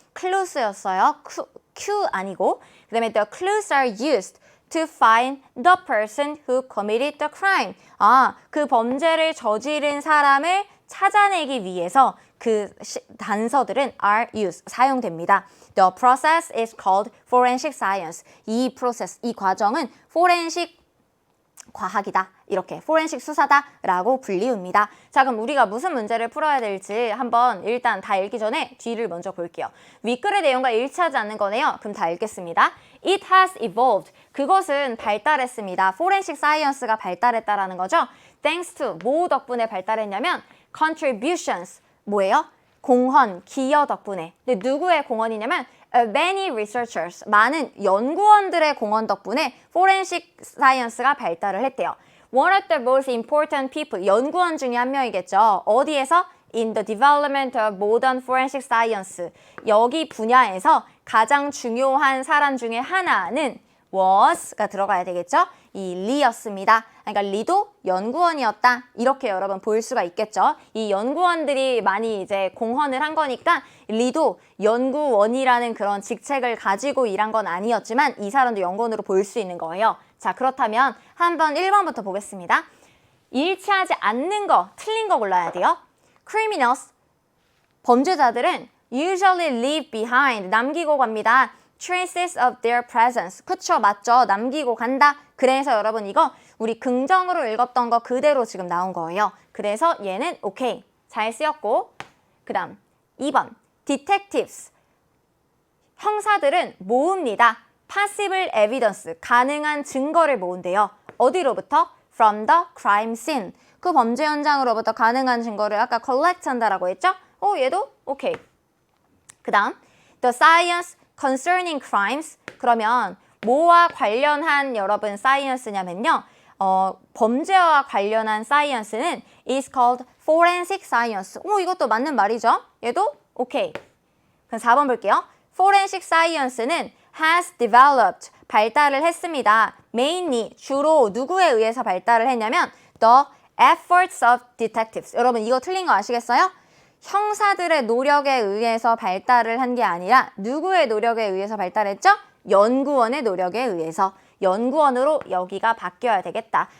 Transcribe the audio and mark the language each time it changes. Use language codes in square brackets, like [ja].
[ko] clues였어요. Q 아니고. 그 다음에 [en] the clues are used to find the person who committed the crime. [ko] 그 범죄를 저지른 사람을 찾아내기 위해서 그 단서들은 [en] are used, [ko] 사용됩니다. [en] The process is called forensic science. [ko] 이 process, 이 과정은 forensic 과학이다. 이렇게 포렌식 수사다라고 불리웁니다. 자, 그럼 우리가 무슨 문제를 풀어야 될지 한번 일단 다 읽기 전에 뒤를 먼저 볼게요. 윗글의 내용과 일치하지 않는 거네요. 그럼 다 읽겠습니다. [en] It has evolved. [ko] 그것은 발달했습니다. 포렌식 사이언스가 발달했다라는 거죠. Thanks to, 뭐 덕분에 발달했냐면 contributions, 뭐예요? 공헌, 기여 덕분에. 근데 누구의 공헌이냐면 many researchers, 많은 연구원들의 공헌 덕분에 forensic science가 발달을 했대요. [en] One of the most important people, [ko] 연구원 중에 한 명이겠죠. 어디에서? [en] In the development of modern forensic science. [ko] 여기 분야에서 가장 중요한 사람 중에 하나는 was가 들어가야 되겠죠? 이 리였습니다. 그러니까 리도 연구원이었다. 이렇게 여러분 볼 수가 있겠죠? 이 연구원들이 많이 이제 공헌을 한 거니까 리도 연구원이라는 그런 직책을 가지고 일한 건 아니었지만 이 사람도 연구원으로 볼 수 있는 거예요. 자, 그렇다면 한번 1번부터 보겠습니다. 일치하지 않는 거, 틀린 거 골라야 돼요. [en] Criminals, 범죄자들은 usually leave behind, [ko] 남기고 갑니다. [en] traces of their presence. [ko] 그쵸, 맞죠? 남기고 간다. 그래서 여러분 이거 우리 긍정으로 읽었던 거 그대로 지금 나온 거예요. 그래서 얘는 오케이. 잘 쓰였고, 그 다음 2번 detectives. 형사들은 모읍니다. [en] possible evidence. [ko] 가능한 증거를 모은대요. 어디로부터? [en] from the crime scene. [ko] 그 범죄 현장으로부터 가능한 증거를 아까 collect 한다라고 했죠? 얘도 오케이. [en] 그 다음 the science concerning crimes. [ko] 그러면 뭐와 관련한 여러분 science냐면요. 범죄와 관련한 science는 is called forensic science. 이것도 맞는 말이죠. 얘도 오케이. 그럼 4번 볼게요. [en] forensic science는 has developed. [ko] 발달을 했습니다. mainly, 주로 누구에 의해서 발달을 했냐면 [en] the efforts of detectives. [ko] 여러분 이거 틀린 거 아시겠어요? 형사들의 노력에 의해서 발달을 한 게 아니라 누구의 노력에 의해서 발달했죠? 연구원의 노력에 의해서. 연구원으로 여기가 바뀌어야 되겠다.